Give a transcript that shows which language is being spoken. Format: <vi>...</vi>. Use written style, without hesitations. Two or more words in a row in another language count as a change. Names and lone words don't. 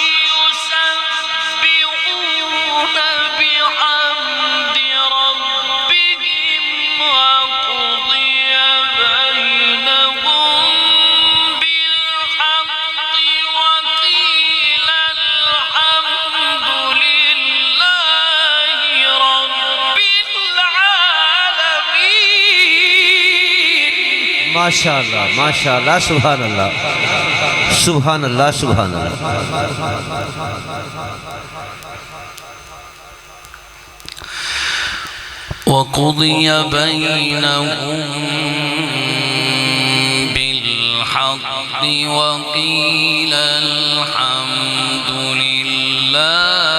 <ar>يسبحون بحمد ربهم وقضي بينهم بالحق وقيل الحمد لله رب العالمين ماشاءاللہ ماشاءاللہ سبحان اللہ سبحان اللہ سبحان اللہ وقضي بينهم بالحق وقيل الحمد لله</ar>